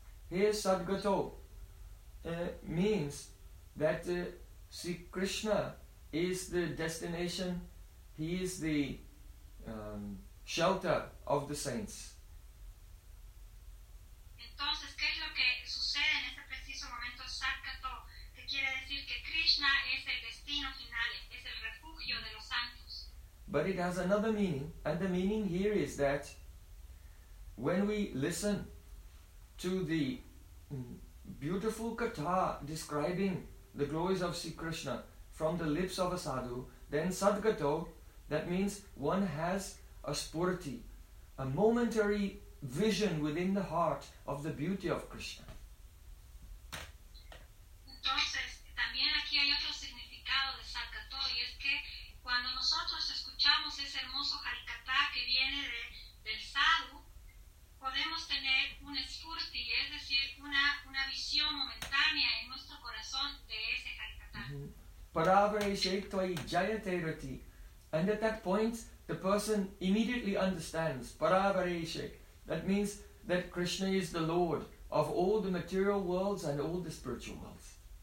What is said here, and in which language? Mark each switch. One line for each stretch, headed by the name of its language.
English: Here Sadgato means that Sri Krishna is the destination, he is the shelter of the saints.
Spanish: Entonces, ¿qué es lo que sucede en este preciso momento, Sadgato? Que quiere decir que Krishna es el destino final, es el refugio de los santos.
English: But it has another meaning, and the meaning here is that when we listen to the beautiful katha describing the glories of Sri Krishna from the lips of a sadhu, then sadgato, that means one has a spurti, a momentary vision within the heart of the beauty of Krishna.
Spanish: Entonces, también aquí hay otro significado de sadgato, y es que cuando nosotros escuchamos ese hermoso harikatha que viene del sadhu, podemos tener un spurti, es decir, una visión momentánea en nuestro corazón de ese harikatha.
Sanskrit: Paravareshektvai jayate rati.
English: And at that point, the person immediately understands paravareshe. That means that Krishna is the Lord of all the material worlds and all the spiritual worlds.